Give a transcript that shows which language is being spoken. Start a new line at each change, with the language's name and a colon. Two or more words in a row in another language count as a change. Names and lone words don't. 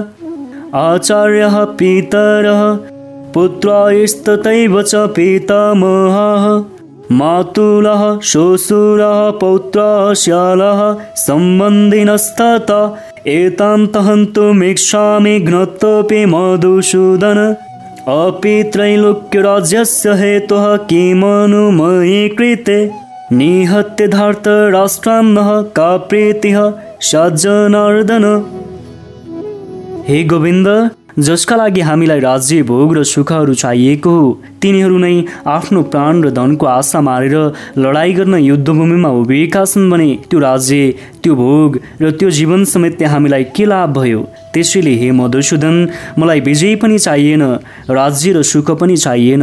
Sanskrit: आचार्यः पितरः पुत्रास्तथैव च पितामहः मातुलः श्वशुरः पौत्रः श्यालः सम्बन्धिनस्तथा एतान् हन्तुमिच्छामि ज्ञातोऽपि मधुसूदन अपि त्रैलोक्यराज्यस्य हेतुः किमनु मयि कृते निहत्य धार्तराष्ट्रान्नः का प्रीतिः सज्जनार्दन।
Nepali: हे गोविन्द, जसका लागि हामीलाई राज्य भोग र सुखहरू चाहिएको हो तिनीहरू नै आफ्नो प्राण र धनको आशा मारेर लडाई गर्न युद्धभूमिमा उभिएका छन् भने त्यो राज्य, त्यो भोग र त्यो जीवन समेत हामीलाई के लाभ भयो। त्यसैले हे मधुसूदन, मलाई विजय पनि चाहिएन, राज्य र सुख पनि चाहिएन।